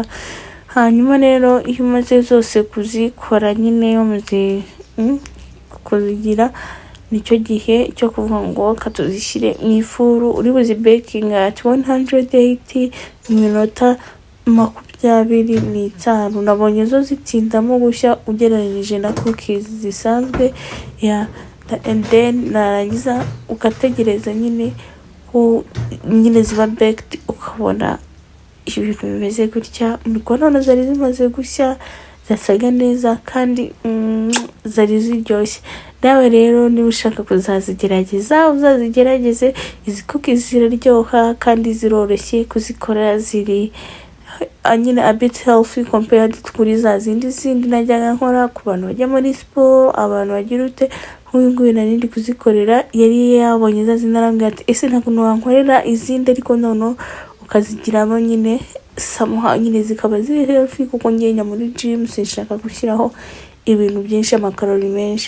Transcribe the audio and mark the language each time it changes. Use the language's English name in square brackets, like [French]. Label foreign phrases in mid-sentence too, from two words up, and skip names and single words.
[Kinyarwanda] Hanyuma rero iyo umaze zose kuzikora nyine umaze kuzigira, nicyo gihe cyo kuvuga ngo katuzishyire mu ifuru. Uri buzi [English] baking at [Kinyarwanda] 180 minota 25. Nabonye zo zitindamo gushya ugereranyije na cookies zisanzwe. [English] And then [Kinyarwanda] narangiza ugategereza nyine ko nyine ziba baked, ukabona ibintu bimeze gutya. Niko none zari zimaze gushya, zasaga neza kandi zari ziryoshye. Nawe rero niba ushaka kuzazigerageza uzazigerageze. Izi cookies ziraryoha kandi ziroroshye kuzikora, ziri nyine [English] a bit healthy compared [Kinyarwanda] kuri za zindi najyaga nkora ku bantu bajya muri siporo, abantu bagira ute. Nk'uyu nguyu nari ndi kuzikorera yari yabonye za zindi arambwira ati ese ntabwo wankorera izindi, ariko noneho ukazigiramo nyine somehow nyine zikaba ziri healthy, kuko ngenya muri gym sinshaka gushyiraho ibintu byinshi, amakarori menshi.